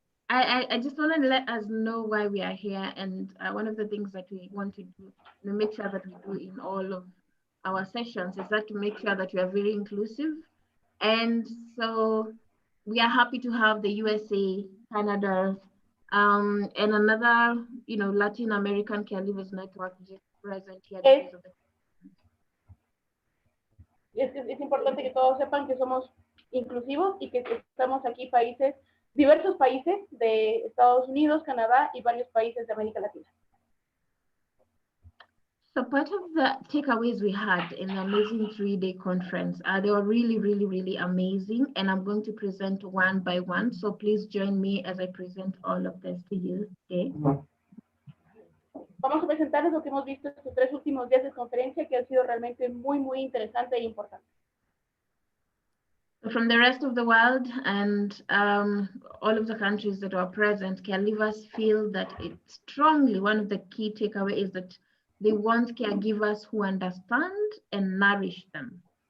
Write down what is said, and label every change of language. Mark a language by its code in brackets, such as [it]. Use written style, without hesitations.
[en] I just want to let us know why we are here, and one of the things that we want to do, to make sure that we do in all of our sessions, is that to make sure that we are very inclusive. And so we are happy to have the USA, Canada, and another, Latin American Caregivers Network just present here. [es] Es importante que todos sepan que somos inclusivos y que estamos aquí diversos países de Estados Unidos, Canadá y varios países de América Latina. [en] So part of the takeaways we had in the amazing 3-day conference, they were really, really, really amazing. And I'm going to present one by one. So please join me as I present all of this to you today. [es] Vamos a presentarles lo que hemos visto estos 3 últimos días de conferencia, que ha sido realmente muy, muy interesante e importante. [en] From the rest of the world and all of the countries that are present, caregivers feel that it's strongly, one of the key takeaways is that they want caregivers who understand and nourish them.